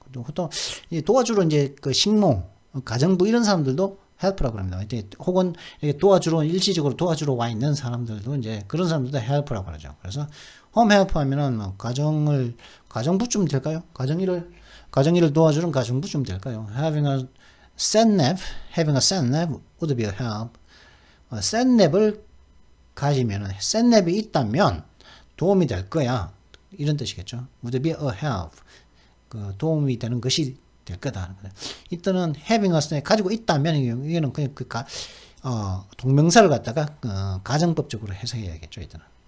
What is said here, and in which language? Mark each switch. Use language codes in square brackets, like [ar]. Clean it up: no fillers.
[ko] 또 도와주러 이제 그 식모, 가정부 이런 사람들도 헬프라고 합니다. 혹은 도와주러 일시적으로 도와주러 와 있는 사람들도 이제 그런 사람들도 헬프라고 하죠. 그래서 홈 헬프 하면은 뭐 가정부쯤 될까요? 가정일을 도와주는 가정부쯤 될까요? [en] Having a sat-nav would be a help. [ko] sat-nav을 가지면은 sat-nav이 있다면 도움이 될 거야. 이런 뜻이겠죠. [en] would be a help. [ko] 그 도움이 되는 것이 될 거다. 이때는 [en] having a sat-nav [ko] 가지고 있다면 이거는 그냥 동명사를 갖다가 가정법적으로 해석해야겠죠. 이때는.